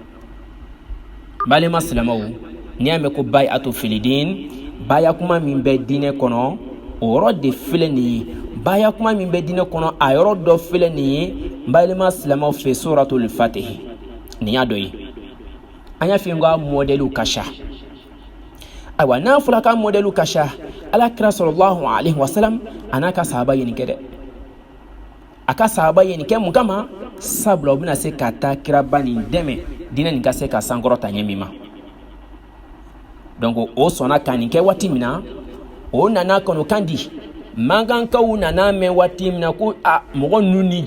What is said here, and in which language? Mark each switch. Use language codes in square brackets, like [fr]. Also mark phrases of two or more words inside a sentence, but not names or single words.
[bm] balima silamɛw n'i y'a mɛn ko bay'atu filidin baya kuma min bɛ diinɛ kɔnɔ o yɔrɔ de filɛ nin ye baya kuma min bɛ diinɛ kɔnɔ a yɔrɔ dɔ filɛ nin ye balima silamɛw fɛ suratul fatihi nin y'a dɔ ye an y'a f'i ka mɔdɛliw ka ca ayiwa n'a fɔra ka mɔdɛliw ka ca ala kira [ar] صلى الله عليه وسلم [bm] a n'a ka sahaba ye nin kɛ dɛ a ka sahaba ye nin kɛ mun kama sabula u bɛna se ka taa kiraba nin dɛmɛ diinɛ nin ka se ka sankɔrɔta ɲɛ min ma donc o sɔnna ka nin kɛ waati min na o nana kɔnɔ kan di mankankaw nana mɛn waati min na ko a mɔgɔ ninnu ni